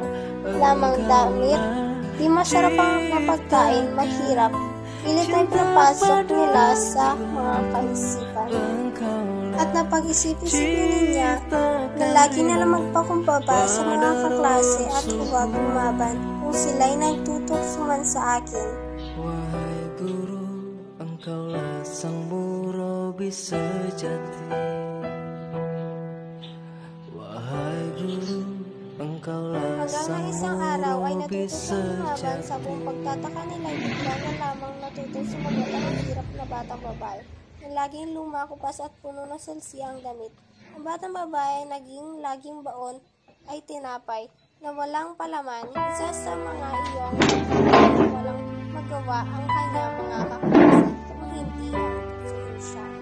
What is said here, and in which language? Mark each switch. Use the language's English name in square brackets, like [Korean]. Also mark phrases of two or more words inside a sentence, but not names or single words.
[Filipino] Lamang damit, di masarap ang napagkain, mahirap. Pilit ay pinapasok nila sa mga kaisipan. At napag-isip-isipin niya na lagi na lang magpakumbaba sa mga kaklase at huwag lumaban kung sila'y nagtutuksuhan sa akin. [Malay] wahai guru, engkaulah sang murobi sejati. Wahai guru, engkaulah [Filipino] Hanggang [Malay] sang [Filipino] na isang araw ay [Malay] murobi [Filipino] natuto siyang lumaban sa [Malay] sejati. [Filipino] buong pagtataka nila ay bigla na lamang natutong sumagot ang hirap na batang babae na laging lumakupas at puno ng salsi ang damit. Ang batang babae laging baon ay tinapay na walang palaman, isa sa mga iyong walang magawa ang kanyang mga kaklase kung hindi ang tutsuin siya.